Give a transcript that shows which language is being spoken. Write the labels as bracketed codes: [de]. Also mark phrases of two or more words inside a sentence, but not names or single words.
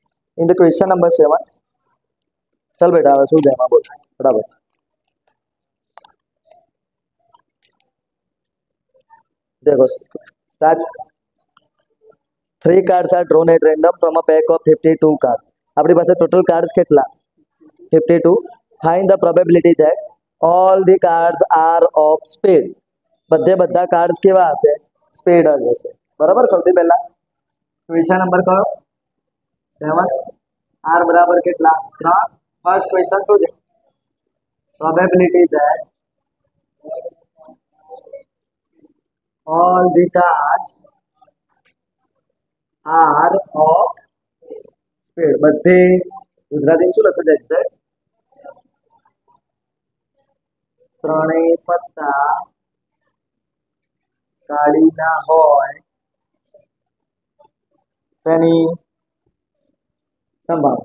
[en] In the question number 7, [hi] चल बेटा [gu] હવે શું છે એમાં બોલ બરાબર. [hi] देखो start. [en] 3 cards are drawn at random from a pack of 52 cards. [gu] આપણી પાસે [en] total cards [gu] કેટલા? 52. [en] Find the probability that all the cards are of spade. [gu] બધે બધા કાર્ડ્સ કેવા હશે? સ્પેડ જ હશે. બરાબર. સૌથી પહેલા [en] question number [gu] કયો? 7. R બરાબર કેટલા? 3. [en] first question [gu] શું છે? [en] પ્રોબેબિલિટી that all the cards are of spade. [gu] બધે ગુજરાતીમાં શું લખી જાય છે? ત્રણેય પત્તા કાળીના હોય તેની સંભાવના.